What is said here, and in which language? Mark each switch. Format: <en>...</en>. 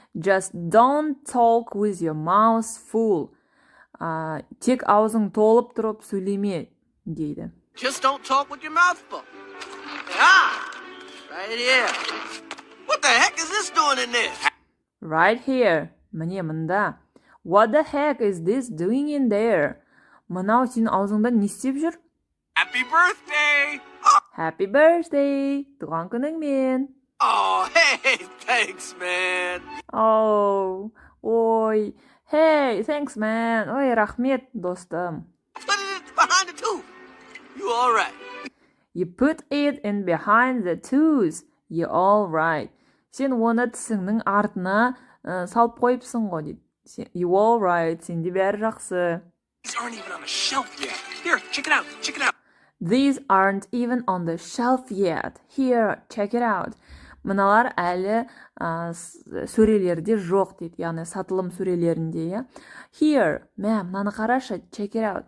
<en>Just don't talk with your mouth full.</en> <kk>Тек аузың толып тұрып сөйлеме, дейді.</kk> <en>Just don't talk with your mouth full. Right here. What the heck is this doing in there? Right here.</en> <kk>Міне мұнда.</kk> <en>What the heck is this doing in there?</en> <kk>Мынау сенің аузыңда не істеп жүр?</kk> <en>Happy birthday! Happy birthday!</en> <kk>Туған күніңмен.</kk> <en>Oh, hey, thanks, man. Oh, ой. Hey, thanks, man.</en> <kk>Ой, рахмет, достым.</kk> <en>Put it behind the tooth. You all right? You put it in behind the tooth. You all right.</en> <kk>Сен оны тісіңнің артына салып қойыпсың ғой, дейді.</kk> <en>You all right.</en> <kk>Сенде бәрі жақсы.</kk> <en>These aren't even on the shelf yet. Here, check it out. Check it out. These aren't even on the shelf yet. Here, check it out.</en> <kk>Мыналар әлі сөрелерде жоқ дейді. Яғни сатылым сөрелерінде, ja?</kk> <en>Here,</en> <kk>мынаны қарашы,</kk> <en>check it out.</en>